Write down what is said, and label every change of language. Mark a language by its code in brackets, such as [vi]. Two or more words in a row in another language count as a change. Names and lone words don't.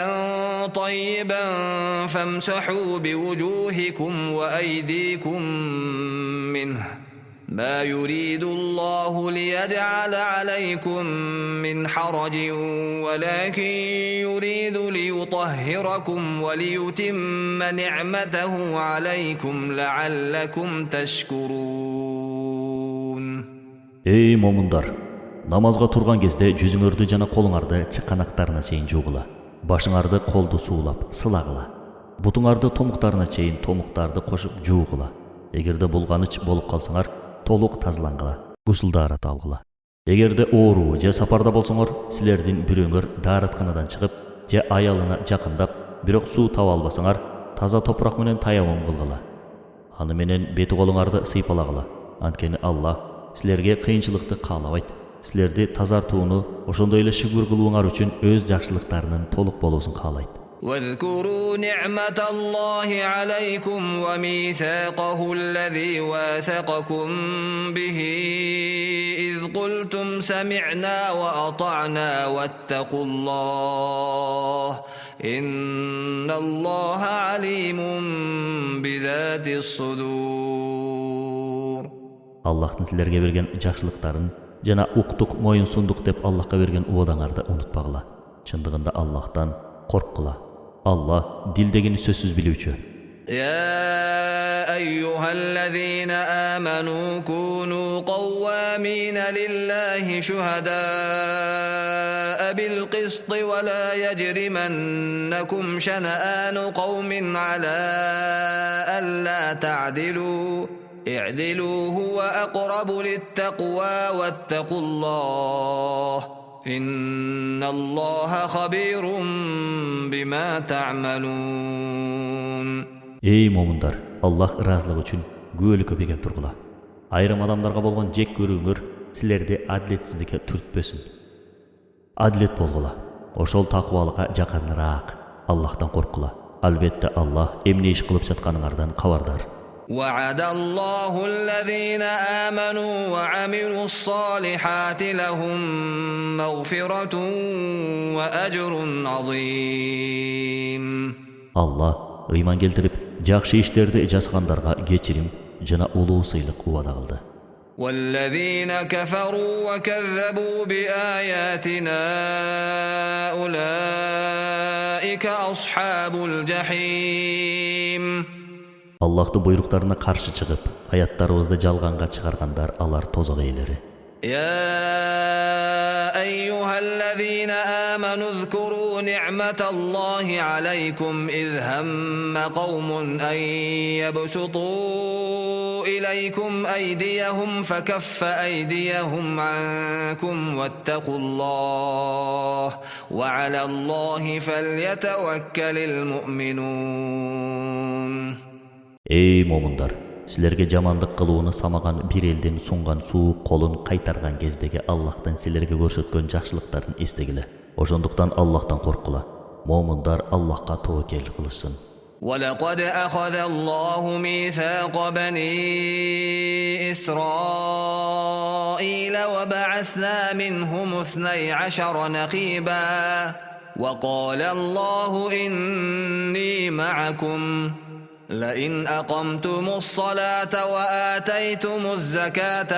[ar] طيبا فامسحوا بوجوهكم وأيديكم منه ما يريد الله ليجعل عليكم من حرج ولكن يريد ليطهركم وليتم نعمته عليكم لعلكم تشكرون. [ky] Ey момундар, намазга турган кезде жүзүңөрдү жана колуңарды чыканактарына чейин жуугула. Башыңарды колду суулап, сылагыла. Бутуңарды томуктарына чейин томуктарды кошуп жуугула. Эгерде булганыч болуп калсаңар, толук тазалангыла, гусул даарат алгыла. Эгерде ооруу же сапарда болсоңор, силердин бирөөңөр дааратканадан чыгып, же аялына жакындап, бирок суу таба албасаңар, таза топурак менен таямум кылгыла. Аны менен бети колуңарды сыйпалагыла. Анткени Аллах силерге кыйынчылыкты каалабайт. Силерди тазартууну, ошондой эле шүгүр кылууңар үчүн өз жакшылыктарынын толук болуусун каалайт. [ar] واذكروا نعمة الله عليكم وميثاقه الذي واثقكم به إذ قلتم سمعنا وأطعنا واتقوا الله إن الله عليم بذات الصدور. [ky] Аллахтын силерге берген жакшылыктарын жана уктук моюн сундук деп Аллахка берген убадаңарды унутпагыла. Чындыгында Аллахтан корккула. Аллах дилдегини сөзсүз билүүчү. [ar] يا أيها الذين آمنوا كونوا قوامين لله شهداء بالقسط ولا يجرمنكم شنآن قوم على ألا تعدلوا اعدلوا هو أقرب للتقوى واتقوا الله إن الله خبير بما تعملون. [ky] Ey момундар, Аллах ыраазылыгы үчүн күбөлү көбөйгөн тургула. Айрым адамдарга болгон жек көрүүңөр силерди адилетсиздикке түртпөсүн. Адилет болгула. Ошол такыбалыкка жакыныраак. Аллахтан корккула. Албетте Аллах эмне иш кылып жатканыңардан кабардар. [ar] وعد الله الذين آمنوا وعملوا الصالحات لهم مغفرة وأجر عظيم. [ky] Allah ыйман келтирип, жакшы иштерди жазгандарга кечирим жана улуу сыйлык убада кылды. [ar] والذين كفروا وكذبوا بآياتنا أولئك أصحاب الجحيم. [ky] Аллахтын буйруктарына каршы чыгып, аяттарыбызды жалганга чыгаргандар алар тозок ээлери. [ar] يا أيها الذين آمنوا اذكروا نعمة الله عليكم إذ هم قوم أن يبسطوا إليكم أيديهم فكف أيديهم عنكم واتقوا الله وعلى الله فليتوكل المؤمنون. [ky] Ey момундар, силерге жамандык кылууну самаган бир элдин сунган суук колун кайтарган кездеги Аллахтын силерге көрсөткөн жакшылыктарын эстегиле. Ошондуктан Аллахтан коркула. Момундар Аллахка توكل кылышсын. [ar] ولقد أخذ الله ميثاق بني إسرائيل وبعثنا منهم 12 نقيبا وقال الله إني معكم لئن أقمتم الصلاة وآتيتم الزكاة